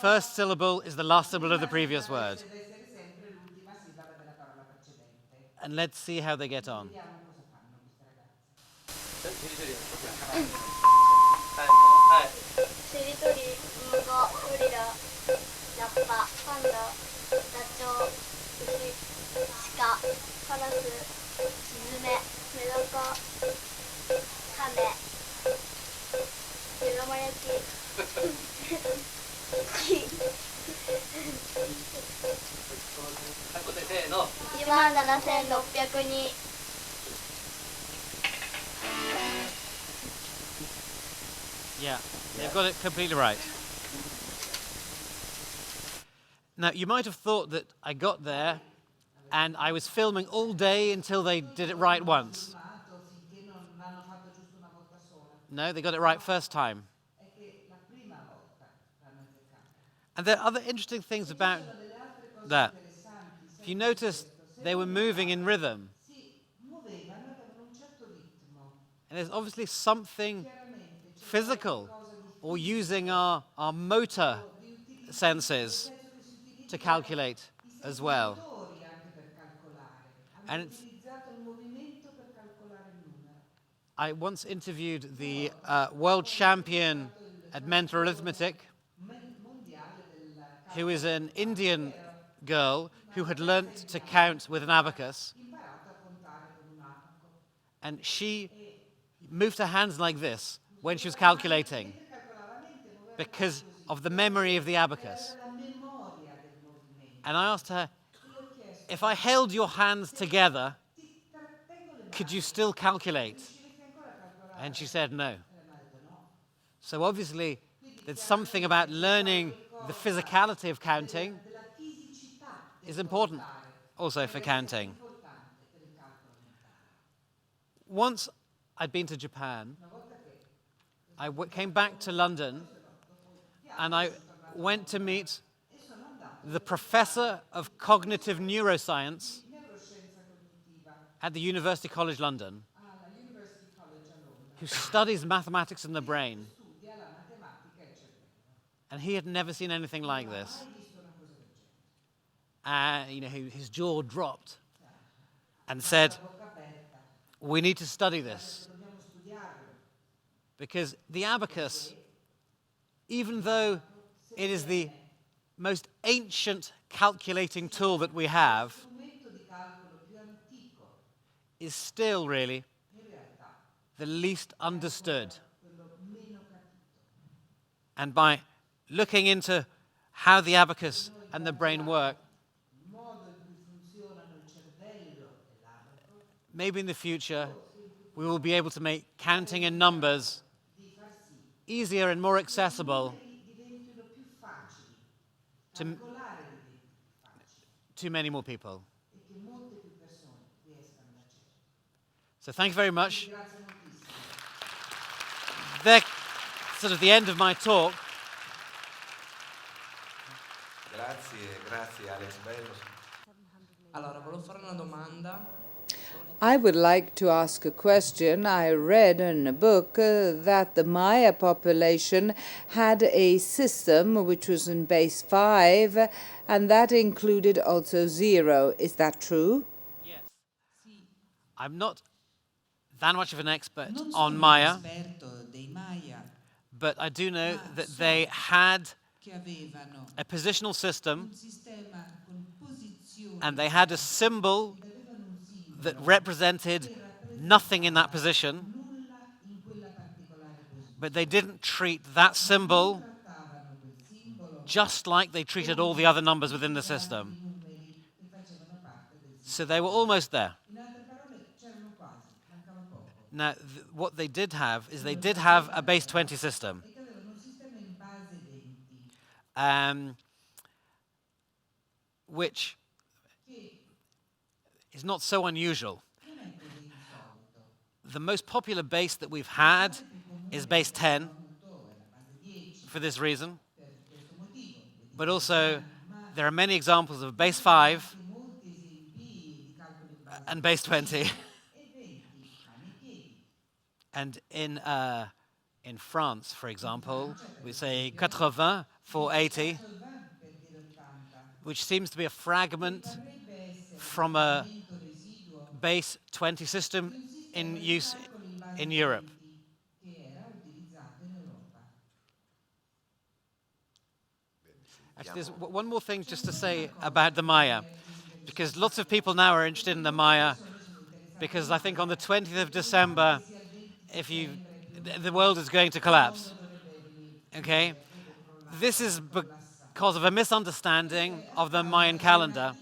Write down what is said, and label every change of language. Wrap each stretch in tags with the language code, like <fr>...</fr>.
<en>first syllable is the last syllable of the previous word.</en> <it>Deve essere sempre l'ultima sillaba della parola precedente.</it> <en>And let's see how they get on.</en> <it>Vediamo cosa fanno queste ragazze.</it> <ja>はい。しりとり、ムゴ、ゴリラ、ラッパ、パンダ、ダチョウ、牛、鹿、カラス、スズメ、メダカ、カメ、目玉焼き、はい、答えせーの。 17,602</ja> <en>Yeah, they've got it completely right. Now, you might have thought that I got there and I was filming all day until they did it right once.</en> <it>Filmato finché non l'hanno fatto giusto una volta sola.</it> <en>No, they got it right first time.</en> <it>È che la prima volta l'hanno azzeccato.</it> <en>And there are other interesting things about</en> <it>Ci sono delle altre cose</it> <en>that.</en> <it>interessanti.</it> <en>If you notice, they were moving in rhythm.</en> <it>Si muovevano, avevano un certo ritmo.</it> <en>And there's obviously something</en> <it>Chiaramente c'è</it> <en>physical</en> <it>qualcosa di</it> <en>or using our motor senses</en> <it>penso che si utilizzi</it> <en>to calculate as well.</en> <it>motori anche per calcolare.</it> <en>And</en> <it>Hanno</it> <en>it's-</en> <it>utilizzato il movimento per calcolare il numero.</it> <en>I once interviewed the world champion at mental arithmetic,</en> <it>Mondiale del</it> <en>who is an Indian girl who had learnt to count with an abacus,</en> <it>imparato a contare con un abaco.</it> <en>and she moved her hands like this when she was calculating</en> <it>Calcolava mente, muoveva</it> <en>because of the memory of the abacus.</en> <it>la memoria del movimento.</it> <en>And I asked her,</en> <it>Gli ho chiesto,</it> <en>if I held your hands together,</en> <it>ti trattengo le mani,</it> <en>could you still calculate?</en> <it>riusciresti ancora a calcolare?</it> <en>And she said no.</en> <it>E mi ha detto no.</it> <en>So obviously, there's something about learning the physicality of counting</en> <it>Della fisicità del</it> <en>is important</en> <it>contare.</it> <en>also for counting.</en> <it>Importante per il calcolo mentale.</it> <en>Once I'd been to Japan,</en> <it>Una volta che</it> <en>I came back to London and I went to meet</en> <it>sono andato</it> <en>the professor of cognitive neuroscience</en> <it>in neuroscienza cognitiva</it> <en>at the University College London,</en> <it>alla University College a Londra,</it> <en>who studies mathematics and the brain,</en> <it>studia la matematica e il cervello.</it> <en>and he had never seen anything like this.</en> <it>Mai visto una cosa del genere.</it> <en>His jaw dropped and said,</en> <it>Bocca aperta.</it> <en>we need to study this,</en> <it>Dobbiamo studiarlo.</it> <en>because the abacus, even though it is the most ancient calculating tool that we have,</en> <it>Lo strumento di calcolo più antico,</it> <en>is still really</en> <it>in realtà,</it> <en>the least understood.</en> <it>quello meno capito.</it> <en>And by looking into how the abacus and the brain work,</en> <it>Il modo in cui funzionano il cervello e l'abaco,</it> <en>maybe in the future we will be able to make counting in numbers</en> <it>di far sì</it> <en>easier and more accessible</en> <it>che diventino più facili,</it> <en>to,</en> <it>calcolare diventi più facile</it> <en>to many more people.</en> <it>e che molte più persone riescano ad accedere.</it> <en>So thank you very much.</en> <it>Grazie moltissimo.</it> <en>That's sort of the end of my talk.</en> <it>Grazie, grazie Alex Bellos. Allora, volevo fare una domanda.</it> <en>I would like to ask a question. I read in a book that the Maya population had a system which was in base 5, and that included also 0. Is that true? Yes. I'm not that much of an expert</en> <it>Non</it> <en>on</en> <it>sono un</it> <en>Maya,</en> <it>esperto dei Maya,</it> <en>but I do know</en> <it>ma</it> <en>that</en> <it>so</it> <en>they had</en> <it>che avevano</it> <en>a positional system</en> <it>un sistema con posizioni</it> <en>and they had a symbol</en> <it>ed avevano un</it> <en>that</en> <it>simbolo</it> <en>represented</en> <it>che</it> <en>nothing in that</en> <it>rappresentava</it> <en>position,</en> <it>nulla in quella particolare</it> <en>but they</en> <it>posizione.</it> <en>didn't treat that</en> <it>Non</it> <en>symbol</en> <it>trattavano quel simbolo</it> <en>just like they treated all</en> <it>come</it> <en>the other numbers</en> <it>tutti</it> <en>within the</en> <it>gli altri</it> <en>system.</en> <it>numeri che facevano parte del</it> <en>So they were</en> <it>sistema.</it> <en>almost there.</en> <it>In altre parole, c'erano quasi, mancava poco.</it> <en>Now, what they did have is they did have a base 20 system,</en> <it>E che avevano un sistema in base 20</it> <en>which</en> <it>che</it> <en>is not so unusual.</en> <it>non è così insolito.</it> <en>The most popular base that we've had is base 10</en> <it>Avuto è la base 10</it> <en>for this reason,</en> <it>per questo motivo.</it> <en>but also</en> <it>Ma</it> <en>there are many examples of base 5</en> <it>anche molti esempi di calcolo in base</it> <en>and base 20.</en> <it>e 20, mani e piedi.</it> <en>And in France, for example, we say 80 for 80,</en> <it>80 per dire 80.</it> <en>which seems to be a fragment</en> <it>Parrebbe essere</it> <en>from</en> <it>un</it> <en>a</en> <it>elemento residuo</it> <en>base 20 system</en> <it>di un sistema</it> <en>in</en> <it>di</it> <en>use</en> <it>calcolo in base</it> <en>in Europe.</en> <it>20 che era utilizzato in Europa.</it> <en>Actually, there's one more thing just to say about the Maya, because lots of people now are interested in the Maya, because I think on the 20th of December, the world is going to collapse. Okay? This is because of a misunderstanding of the Mayan calendar.</en>